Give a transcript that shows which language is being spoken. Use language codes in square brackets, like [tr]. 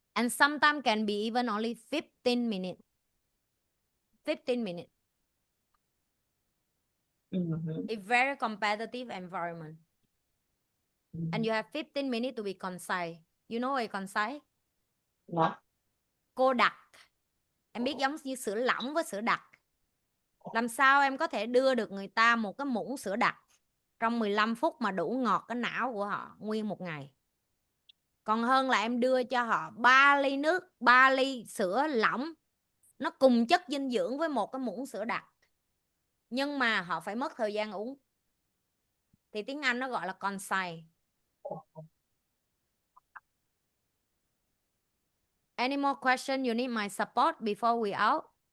[en] And sometimes can be even only 15 minutes. 15 minutes. Mhm. A very competitive environment. And you have 15 minutes to be concise. You know a concise? No. [vi] Cô đặc. Em biết giống như sữa lỏng với sữa đặc. Làm sao em có thể đưa được người ta một cái muỗng sữa đặc trong 15 phút mà đủ ngọt cái não của họ nguyên một ngày. Còn hơn là em đưa cho họ 3 ly nước, 3 ly sữa lỏng. Nó cùng chất dinh dưỡng với một cái muỗng sữa đặc. Nhưng mà họ phải mất thời gian uống. Thì tiếng Anh nó gọi là concise. [en] Any more question you need my support before we out?